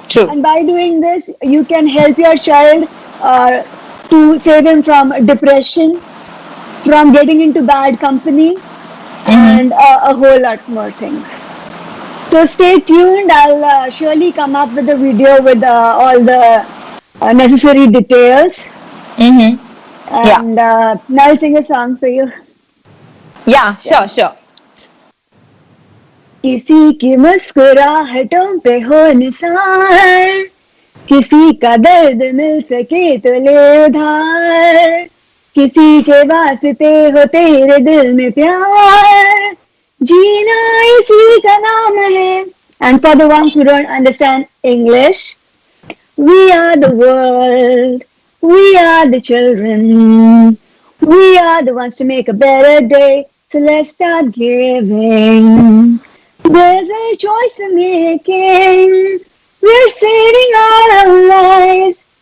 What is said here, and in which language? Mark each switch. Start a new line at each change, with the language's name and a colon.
English: And by doing this, you can help your child to save him from depression, from getting into bad company, and a whole lot more things. So stay tuned. I'll surely come up with a video with all the necessary details. And now I'll sing a song for you. Yeah, sure.
Hindi: किसी की मुस्कुराहटों पे हो निसार, किसी का दर्द मिल सके तो ले उधार, किसी के वास्ते हो तेरे दिल में प्यार, जीना इसी का नाम है.
English: And for the ones who don't understand English, we are the world, we are the children, we are the ones to make a better day, so let's start giving. There's a choice we're making, we're saving our lives.